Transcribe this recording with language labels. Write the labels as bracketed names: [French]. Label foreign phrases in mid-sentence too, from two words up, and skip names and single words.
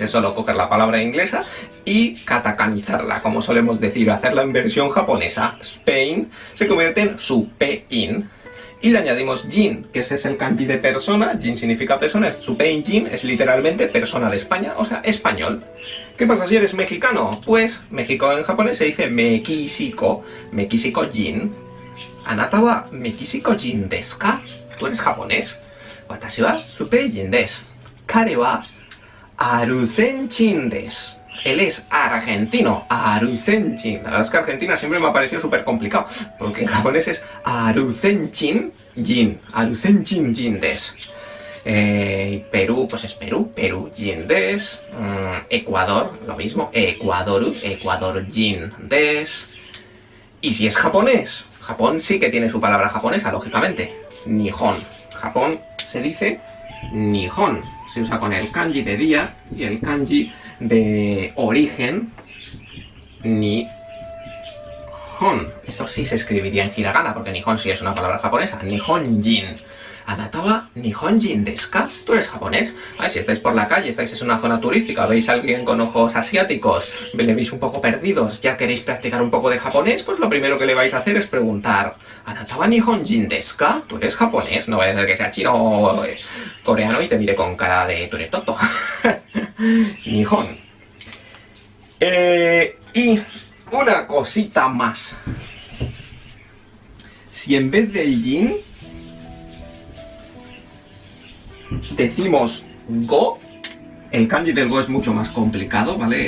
[Spanish] Es solo coger la palabra inglesa y katakanizarla, como solemos decir, hacerla en versión japonesa. Spain se convierte en Supein. Y le añadimos jin, que ese es el kanji de persona. Jin significa persona, Supeijin es literalmente persona de España, o sea, español. ¿Qué pasa si eres mexicano? Pues México en japonés se dice Mekishiko, [Japanese] メキシコ人. あなたはメキシコ人ですか? [Spanish] ¿Tú eres japonés? [Japanese] 私はスペ人です. 彼はアルゼンチンです. [Spanish] Él es argentino, Aruzenchin. La verdad es que Argentina siempre me ha parecido súper complicado, porque en japonés es Aruzenchin jin. [Japanese] アルゼンチン人です. [Spanish] Perú, pues es Perú, [Japanese] ペルー人です. [Spanish] Ecuador, lo mismo, [Japanese] エクアドル人です. [Spanish] Y si es japonés, Japón sí que tiene su palabra japonesa, lógicamente. Nihon. Japón se dice Nihon. Se usa con el kanji de día y el kanji de origen Nihon. Esto sí se escribiría en hiragana, porque Nihon sí es una palabra japonesa. Nihonjin. [Japanese] あなたは日本人ですか? [Spanish] ¿Tú eres japonés? Ay, si estáis por la calle, estáis en una zona turística, veis a alguien con ojos asiáticos, le veis un poco perdidos, ya queréis practicar un poco de japonés, pues lo primero que le vais a hacer es preguntar: [Japanese] あなたは日本人ですか? [Spanish] ¿Tú eres japonés? No vaya a ser que sea chino o coreano y te mire con cara de tú eres tonto. Nihon. Y una cosita más. Si en vez del yin decimos go, el kanji del go es mucho más complicado, ¿vale?